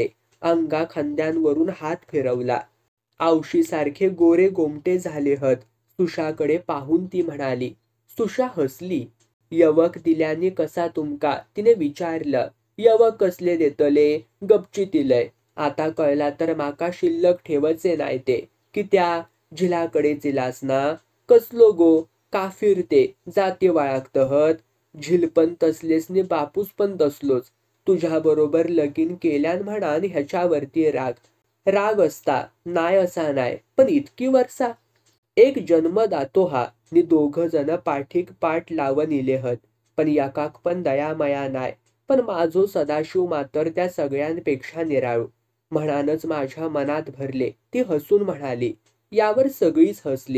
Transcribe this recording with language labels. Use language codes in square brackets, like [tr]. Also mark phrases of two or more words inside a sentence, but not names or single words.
[mr] अंगा खांद्यांवरून हात फिरवला. [kok] आवशीसारखे गोरे गोमटे झाले हत. [mr] सुशाकडे पाहून ती म्हणाली. सुशा हसली. [kok] यवक दिल्याने कसा तुमका? [mr] तिने विचारलं. [kok] यवक कसले देतले? गपची दिलंय. आता कळला तर माका शिल्लक ठेवचे नाही ते. कित्या? झिलाकडे जिलास ना? कसलो गो? काफिर ते जाती वाळागतहत. झिलपण तसलेच नि बापूस पण तसलोच. तुझ्याबरोबर लगीन केल्यान म्हणान ह्याच्यावरती राग. राग असता, नाय असा नाय, पण इतकी वर्षा. एक जन्म दातो हा नि दोघ जण पाठीक पाठ लावून इलेहत. पण यकाक पण दयामया नाय. पण माझो सदाशिव मातर त्या सगळ्यांपेक्षा निराळू. म्हणानच माझ्या मनात भरले. [mr] ती हसून म्हणाली. यावर सगळीच हसलीत.